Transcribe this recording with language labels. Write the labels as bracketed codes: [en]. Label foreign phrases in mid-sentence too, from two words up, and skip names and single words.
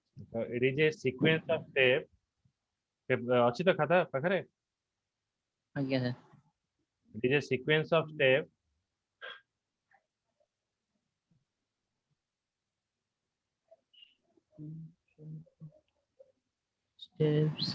[en] it is a sequence of step. [or] ଅଛି ତ ଖାତା ପାଖରେ? ଆଜ୍ଞା ସାର୍। [en] It is a sequence of step steps